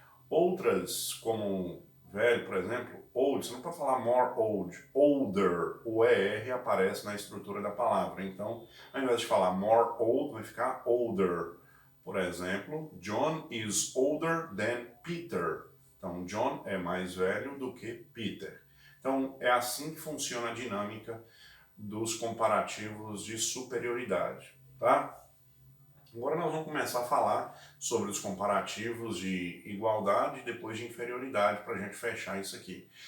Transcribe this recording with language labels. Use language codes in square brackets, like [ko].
[pt] Outras, como velho, por exemplo, old, você não pode falar more old, older, o ER aparece na estrutura da palavra. Então, ao invés de falar more old, vai ficar older. Por exemplo, [en] John is older than Peter. [pt] Então, John é mais velho do que Peter. Então, é assim que funciona a dinâmica dos comparativos de superioridade, tá? Agora nós vamos começar a falar sobre os comparativos de igualdade e depois de inferioridade para a gente fechar isso aqui.